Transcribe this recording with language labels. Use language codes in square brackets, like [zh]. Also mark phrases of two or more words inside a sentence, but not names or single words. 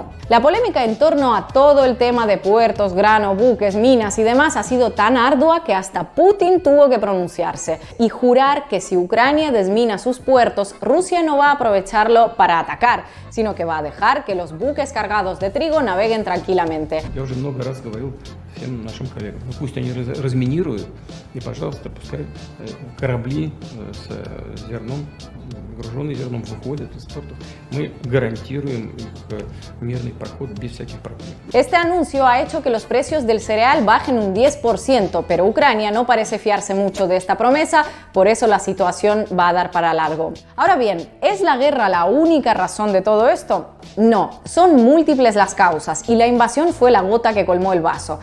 [es] La polémica en torno a todo el tema de puertos, grano, buques, minas y demás ha sido tan ardua que hasta Putin tuvo que pronunciarse y jurar que si Ucrania desmina sus puertos, Rusia no va a aprovecharlo para atacar, sino que va a dejar que los buques cargados de trigo naveguen tranquilamente. [ru] Я уже много раз говорил всем нашим коллегам, ну пусть они разминируют, и, пожалуйста, пускай корабли с зерном, груженные зерном, выходят из портов. Мы гарантируем их мирный проход без всяких проблем. [es] Este anuncio ha hecho que los precios del cereal bajen un un 10%, pero Ucrania no parece fiarse mucho de esta promesa, por eso la situación va a dar para largo. Ahora bien, ¿es la guerra la única razón de todo esto? No, son múltiples las causas y la invasión fue la gota que colmó el vaso.